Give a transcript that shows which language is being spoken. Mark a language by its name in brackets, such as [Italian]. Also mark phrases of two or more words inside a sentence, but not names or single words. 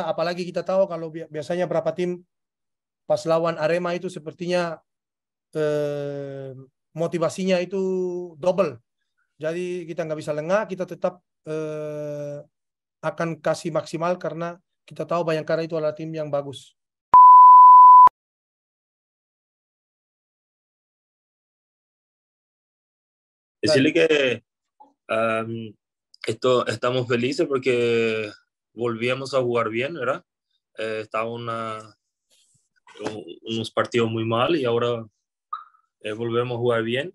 [Indonesian] Apalagi kita tahu kalau biasanya berapa tim pas lawan Arema itu sepertinya motivasinya itu double. Jadi kita nggak bisa lengah, kita tetap akan kasih maksimal karena kita tahu Bayangkara itu adalah tim yang bagus. [Spanish] Decirle que estamos felices porque volvíamos a jugar bien, ¿verdad? Estaba unos partidos muy mal y ahora volvemos a jugar bien.